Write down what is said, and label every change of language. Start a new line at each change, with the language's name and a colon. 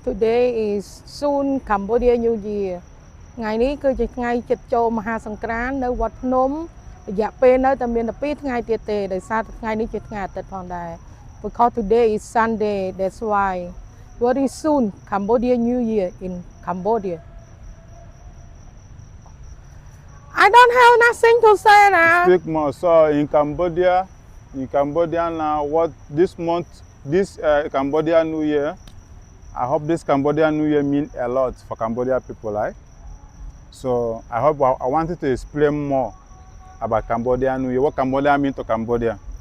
English: Today is soon Cambodia New Year.
Khmer: ថ្ងៃនេះគឺជាថ្ងៃជិតចូលមហាសង្ក្រាន្តនៅវត្តភ្នំរយៈពេលនៅតែមាន12ថ្ងៃទៀតទេដោយសារតែថ្ងៃនេះជាថ្ងៃអាទិត្យផងដែរ
English: Because today is Sunday, that's why very soon Cambodia New Year in Cambodia. I don't have nothing to say now. Speak more. So in Cambodia now, what this month, this Cambodia New Year, I hope this Cambodia New Year means a lot for Cambodia people, right? So I hope I wanted to explain more about Cambodia New Year. What Cambodia means to Cambodia?